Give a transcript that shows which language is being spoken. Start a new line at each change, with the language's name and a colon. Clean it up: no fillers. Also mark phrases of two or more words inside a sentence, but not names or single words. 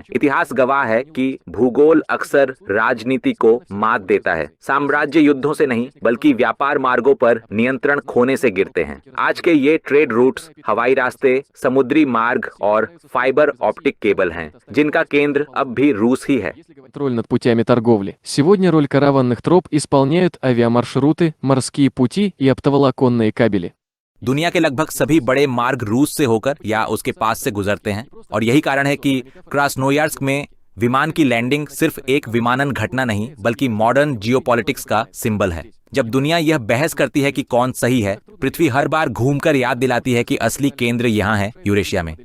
Hindi: इतिहास गवाह है कि भूगोल अक्सर राजनीति को मात देता है। साम्राज्य युद्धों से नहीं बल्कि व्यापार मार्गों पर नियंत्रण खोने से गिरते हैं। आज के ये
English: trade routes
Hindi: हवाई रास्ते, समुद्री मार्ग और
English: fiber optic cable
Hindi: हैं, जिनका केंद्र अब भी रूस ही है।
Russian: Контроль над путями торговли. Сегодня роль караванных троп исполняют авиамаршруты, морские пути и оптоволоконные кабели.
Hindi: दुनिया के लगभग सभी बड़े मार्ग रूस से होकर या उसके पास से गुजरते हैं, और यही कारण है कि क्रास्नोयार्स्क में विमान की लैंडिंग सिर्फ एक विमानन घटना नहीं बल्कि
English: modern geopolitics
Hindi: का सिंबल है। जब दुनिया यह बहस करती है कि कौन सही है, पृथ्वी हर बार घूमकर याद दिलाती है कि असली केंद्र यहाँ है, यूरेशिया में।